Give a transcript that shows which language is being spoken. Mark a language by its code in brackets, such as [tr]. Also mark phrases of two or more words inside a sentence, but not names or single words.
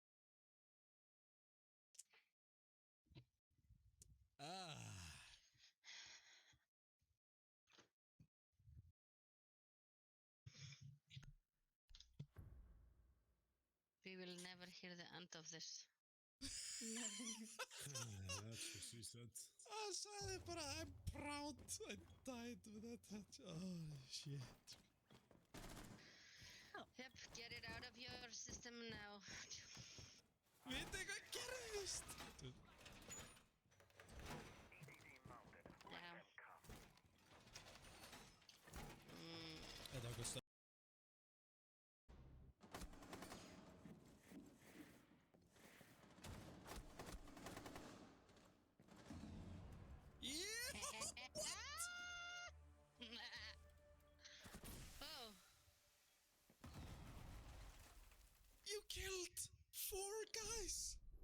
[en] We will never hear the end of this. That's what she said. [is] Hann sagði bara, [en] I'm proud I died with that touch. Oh, shit. Yep, get it out of your system now. [is] Vitið hvað gerðist? Þetta var gott stöð. [en] Oh. You killed 4 guys!